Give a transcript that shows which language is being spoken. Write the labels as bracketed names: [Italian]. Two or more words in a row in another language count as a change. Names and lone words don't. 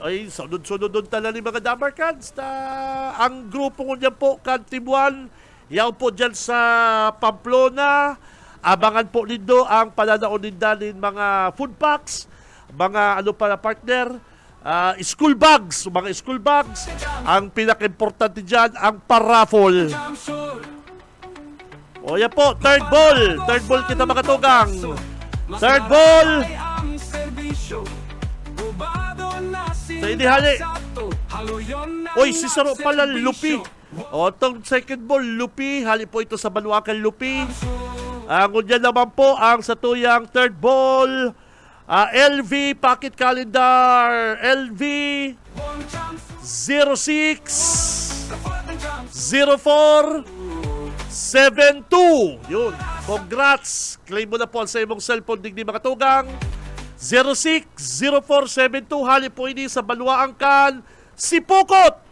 [Bikol] Ay, sunod-sunod doon tala ni mga Damarcans. Ang grupo ko niyan po, Kantibuan, yaw po dyan sa Pamplona. Abangan po nindo ang pananaon din mga food packs, mga ano pa na partner, school bags, mga school bags. [Filipino] Ang pinaka-importante dyan, ang paraffle. Yan po, [English] third ball. Third ball [Bikol] kita mga tugang. [English] Third ball. [Bikol] Sa inihali. Oy, si Saro pala, Lupi. [Filipino] Itong [English] second ball, [Filipino] Lupi. [Bikol] Hali po ito sa Baluacan, Lupi. Ngunyan naman po ang satuyang [English] third ball. LV Pocket Calendar. LV 060472. [Filipino] Yun. [English] Congrats. [Bikol] Claim mo na po sa imong cellphone digdi mga tugang. 060472, hali po ini sa Baluaangkan, Sipokot.